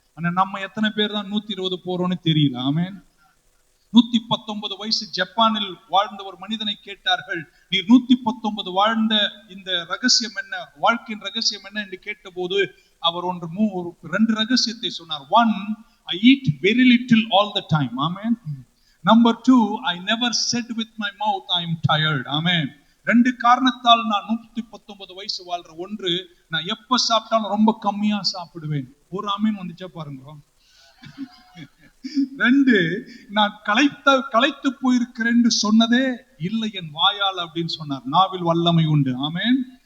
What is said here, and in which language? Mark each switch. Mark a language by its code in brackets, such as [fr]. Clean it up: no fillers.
[ta] ஆனா நம்ம எத்தனை பேர் தான் 120 போறோம்னு தெரியல. ஆமென். 119 வயசு ஜப்பானில் வாழ்ந்த ஒரு மனிதனை கேட்டார்கள், நீ 119 வாழ்ந்த இந்த ரகசியம் என்ன, வாழ்க்கையின் ரகசியம் என்ன என்று கேட்டபோது அவர் 2 ரகசியத்தை சொன்னார். [en] 1, I eat very little all the time. Amen. Number 2, I never said with my mouth I am tired. [ta] Amen. 2 காரணத்தால் நான் 119 வயசு வாழ்ற. 1, நான் எப்ப சாப்பிட்டாலும் ரொம்ப கம்மியா சாப்பிடுவேன். ஒரு ஆமீன் வந்துச்சா பாருங்க. 2, நான் களைத்து போயிருக்கிறேன்னு சொன்னதே இல்லை என் வாயால் அப்படின்னு சொன்னார். நாவில் வல்லமை உண்டு. ஆமென்.